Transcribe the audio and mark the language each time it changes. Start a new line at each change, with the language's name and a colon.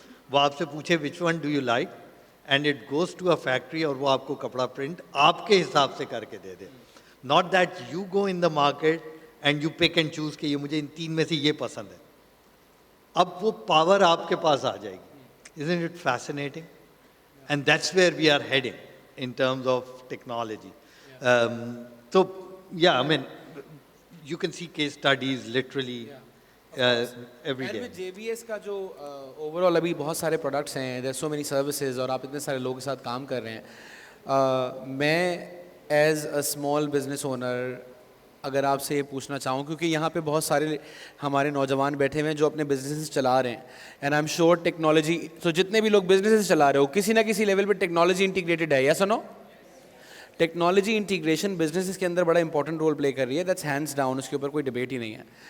Urdu: وہ آپ سے پوچھے
English: which one do you like, and it goes to a factory
Urdu: اور وہ آپ کو کپڑا پرنٹ آپ کے حساب سے کر کے دے دے.
English: not that you go in the market and you pick and choose
Urdu: کہ یہ مجھے ان 3 میں سے یہ پسند ہے. اب وہ پاور آپ کے پاس آ جائے گی.
English: Isn't it fascinating? And that's where we are heading in terms of technology. So, yeah, I mean, you can see case studies literally every day. And with
Urdu: JBS کا جو overall ابھی بہت سارے products ہیں,
English: there are so many services,
Urdu: اور آپ اتنے سارے لوگوں کے ساتھ کام کر رہے ہیں. میں
English: as a small business owner
Urdu: اگر آپ سے یہ پوچھنا چاہوں، کیونکہ یہاں پہ بہت سارے ہمارے نوجوان بیٹھے ہوئے ہیں جو اپنے بزنسز چلا رہے ہیں،
English: and I'm sure
Urdu: technology, تو جتنے بھی لوگ بزنسز چلا رہے ہو کسی نہ کسی لیول پہ ٹیکنالوجی انٹیگریٹڈ ہے، یس اور نو؟ ٹیکنالوجی انٹیگریشن بزنسز کے اندر بڑا امپورٹنٹ رول پلے کر رہی ہے،
English: that's hands down,
Urdu: اس کے اوپر کوئی ڈبیٹ ہی نہیں ہے.